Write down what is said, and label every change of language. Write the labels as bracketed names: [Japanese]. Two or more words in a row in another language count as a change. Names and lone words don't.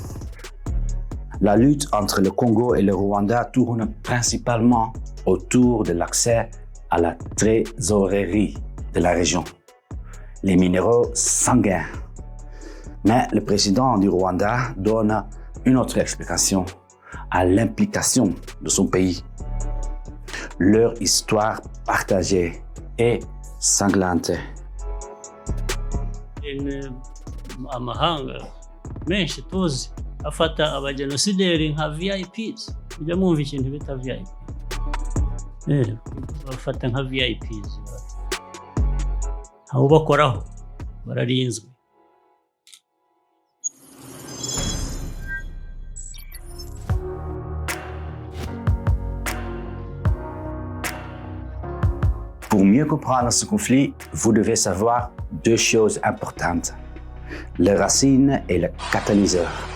[French] La lutte entre le Congo et le Rwanda tourne principalement autour de l'accès à la trésorerie de la région, les minéraux sanguins. Mais le président du Rwanda donne une autre explication à l'implication de son pays. Leur histoire partagée est sanglante. [Kinyarwanda] Amahanga menshi tuzi afata abajenosideri nka VIPs. Ujya mwumva ikintu bita VIP? Bafata nka VIPs. Aho bakoraho bararinzwe. [French] Pour mieux comprendre ce conflit, vous devez savoir deux choses importantes: les racines et le catalyseur.